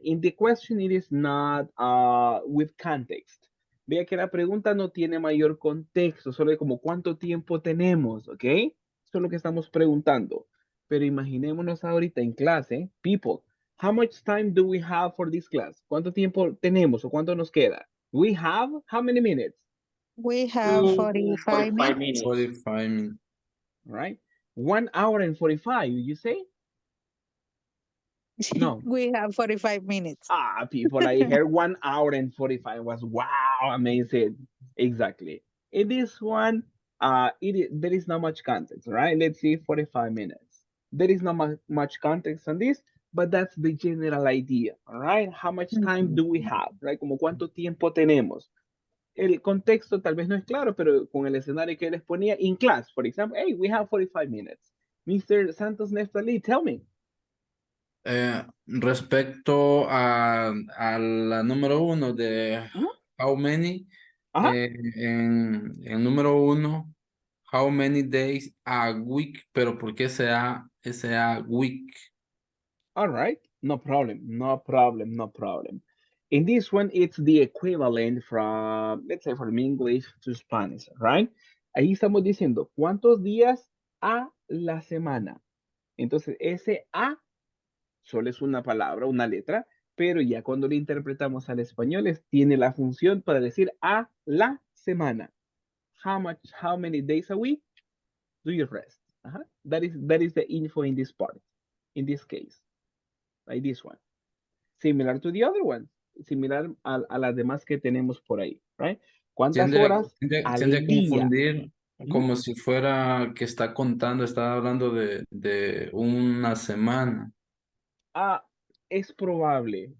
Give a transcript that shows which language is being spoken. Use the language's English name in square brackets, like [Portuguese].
[English] In the question, it is not with context. [Spanish] Vea que la pregunta no tiene mayor contexto, solo es como cuánto tiempo tenemos, ¿ok? Eso es lo que estamos preguntando. Pero imaginémonos ahorita en clase, [English] people, how much time do we have for this class? [Spanish] ¿Cuánto tiempo tenemos o cuánto nos queda? [English] We have how many minutes? We have 45 45 minutes. minutes. 45 minutes. Right? 1 hour and 45, you say? No. We have 45 minutes. Ah, people, I heard 1 hour and 45 was wow, amazing. Exactly. In this one, there is not much context, right? Let's see, 45 minutes. There is not much context on this, but that's the general idea, all right? How much time do we have, right? [Spanish] Como cuánto tiempo tenemos. El contexto tal vez no es claro, pero con el escenario que les ponía, [English] in class, for example, hey, we have 45 minutes. [Spanish] Mr. [English] Santos Neftali, tell me. [Spanish] Respecto a la número uno de how many, en el número uno, [English] how many days a week, [Spanish] pero ¿por qué sea week? [English] All right, no problem, no problem, no problem. In this one, it's the equivalent from, let's say, from English to Spanish, right? [Spanish] Ahí estamos diciendo cuántos días a la semana. Entonces, ese a solo es una palabra, una letra, pero ya cuando lo interpretamos al español, tiene la función para decir a la semana. [English] How many days a week do you rest? That is the info in this part, in this case, like this one. Similar to the other one, [Spanish] similar a las demás que tenemos por ahí, right? ¿Cuántas horas Tiende a al día? confundir como si fuera que está contando, está hablando de una semana. Ah, es probable.